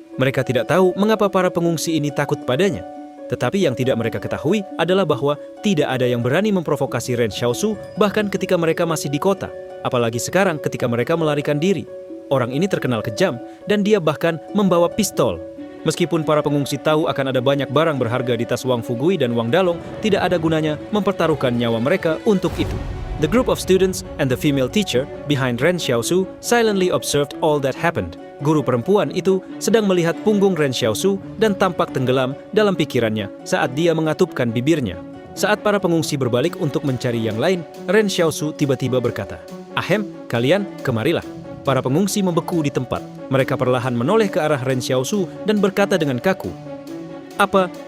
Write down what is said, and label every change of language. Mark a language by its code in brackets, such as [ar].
[id] Mereka tidak tahu mengapa para pengungsi ini takut padanya. Tetapi yang tidak mereka ketahui adalah bahwa tidak ada yang berani memprovokasi Ren Xiaosu bahkan ketika mereka masih di kota, apalagi sekarang ketika mereka melarikan diri. Orang ini terkenal kejam dan dia bahkan membawa pistol. Meskipun para pengungsi tahu akan ada banyak barang berharga di tas Wang Fugui dan Wang Dalong, tidak ada gunanya mempertaruhkan nyawa mereka untuk itu. [en] The group of students and the female teacher behind Ren Xiaosu silently observed all that happened. [id] Guru perempuan itu sedang melihat punggung Ren Xiaosu dan tampak tenggelam dalam pikirannya saat dia mengatupkan bibirnya. Saat para pengungsi berbalik untuk mencari yang lain, Ren Xiaosu tiba-tiba berkata, "Ahem, kalian kemarilah." Para pengungsi membeku di tempat. Mereka perlahan menoleh ke arah Ren Xiaosu dan berkata dengan kaku, "Apa?